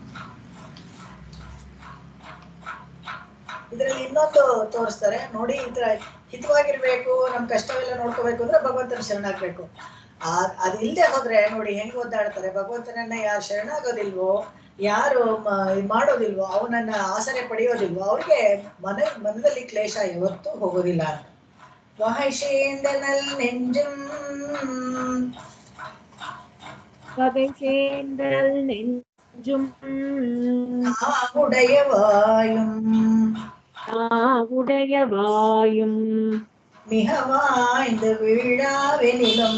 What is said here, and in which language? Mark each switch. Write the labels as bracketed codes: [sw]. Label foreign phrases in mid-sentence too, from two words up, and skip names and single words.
[kn] ಇದರಲ್ಲಿ ಇನ್ನೊಂದು ತೋರಿಸ್ತಾರೆ ನೋಡಿ, ಈ ತರ ಹಿತವಾಗಿರ್ಬೇಕು, ನಮ್ ಕಷ್ಟವೆಲ್ಲ ನೋಡ್ಕೋಬೇಕು ಅಂದ್ರೆ ಭಗವಂತನ ಶರಣಾಗ್ಬೇಕು. ಅದಿಲ್ಲದೆ ಹೋದ್ರೆ ನೋಡಿ ಹೆಂಗ್ ಒದ್ದಾಡ್ತಾರೆ. ಭಗವಂತನನ್ನ ಯಾರು ಶರಣಾಗೋದಿಲ್ವೋ, ಯಾರು ಮಾಡೋದಿಲ್ವೋ, ಅವನನ್ನ ಆಸರೆ ಪಡೆಯೋದಿಲ್ವೋ, ಅವ್ರಿಗೆ ಮನದಲ್ಲಿ ಕ್ಲೇಶ ಯಾವತ್ತೂ ಹೋಗೋದಿಲ್ಲ ಅಂತ. [ta] வகைசேந்தனல் நெஞ்சும் பகைசேந்தல் நெஞ்சும் உடைய வாயும் உடைய வாயும் மிக வாய்ந்து வீழாவெனிலும்